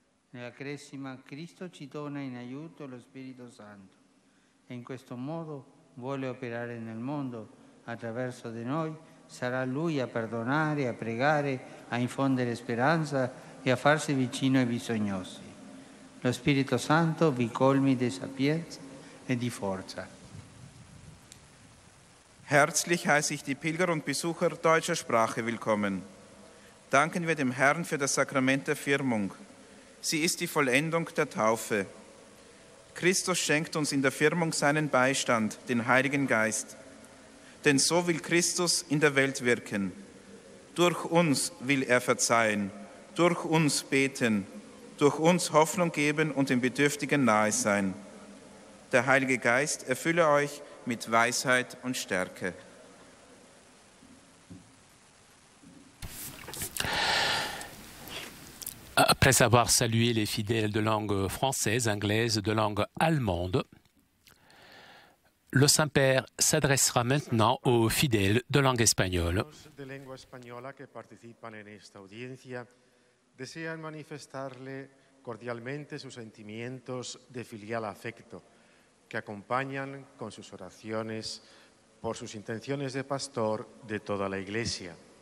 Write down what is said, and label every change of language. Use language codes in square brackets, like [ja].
[it] Nella Cresima Cristo ci dona in aiuto lo Spirito Santo e in questo modo vuole operare nel mondo attraverso di noi. Sarà Lui a perdonare, a pregare, a infondere speranza e a farsi vicino ai bisognosi. Lo Spirito Santo vi colmi di sapienza e di forza. [de] Herzlich heiße ich die Pilger und Besucher deutscher Sprache willkommen. Danken wir dem Herrn für das Sakrament der Firmung. Sie ist die Vollendung der Taufe. Christus schenkt uns in der Firmung seinen Beistand, den Heiligen Geist. Denn so will Christus in der Welt wirken. Durch uns will er verzeihen, durch uns beten, durch uns Hoffnung geben und den Bedürftigen nahe sein. Der Heilige Geist erfülle euch mit Weisheit und Stärke. [fr] Après avoir salué les fidèles de langue française, anglaise, de langue allemande, le Saint-Père s'adressera maintenant aux fidèles de langue espagnole. [es] De lengua española que participan en esta audiencia desean manifestarle cordialmente sus sentimientos de filial afecto que acompañan con sus oraciones por sus intenciones de pastor de toda la Iglesia.